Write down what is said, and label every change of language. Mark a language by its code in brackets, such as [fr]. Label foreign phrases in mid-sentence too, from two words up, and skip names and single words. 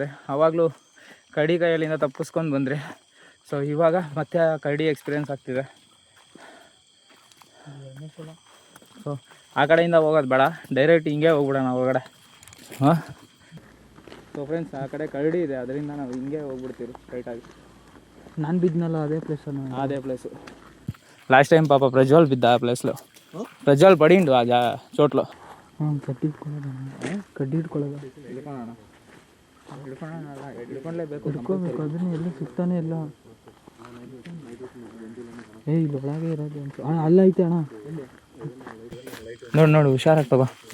[kn] ಆವಾಗಲೂ ಕರಡಿ ಕೈಯಲ್ಲಿಂದ ತಪ್ಪಿಸ್ಕೊಂಡು ಬಂದ್ರಿ. ಸೊ ಇವಾಗ ಮತ್ತೆ ಕರಡಿ ಎಕ್ಸ್ಪೀರಿಯೆನ್ಸ್ ಆಗ್ತಿದೆ. ಸೊ ಆ ಕಡೆಯಿಂದ ಹೋಗೋದು ಬೇಡ, ಡೈರೆಕ್ಟ್ ಹಿಂಗೆ ಹೋಗ್ಬಿಡೋಣ ಹೊರಗಡೆ. ಹಾಂ, ಸೊ ಫ್ರೆಂಡ್ಸ್, ಆ ಕಡೆ ಕರಡಿ ಇದೆ, ಅದರಿಂದ ನಾವು ಹಿಂಗೆ ಹೋಗ್ಬಿಡ್ತೀವಿ ಸ್ಟ್ರೈಟಾಗಿ. ನಾನು ಬಿದ್ದನಲ್ಲ ಅದೇ ಪ್ಲೇಸಲ್ಲಿ. ಅದೇ ಪ್ಲೇಸು [en] last time [te] పాప ప్రజ్వల్ బిద్ద ఆ ప్లేస్లో. ప్రజ్వల్ పడిండు ఆ చోట్లో. [kn] ಕಡ್ಡಿ ಹಿಡ್ಕೊಳ್ಳೋದು ಹಿಡ್ಕೊಳ್ಳೇಬೇಕು. ಹಿಡ್ಕೋಬೇಕು, ಅದನ್ನ ಎಲ್ಲಿ ಸಿಗ್ತಾನೆ ಇಲ್ಲ. ಇಲ್ಲಿ ಒಳಗೆ ಇರೋದು ಅಂತ. ಅಣ್ಣ ಅಲ್ಲ ಐತೆ ಅಣ್ಣ, ನೋಡು ಹುಷಾರಾಗಿ ತಗೋ.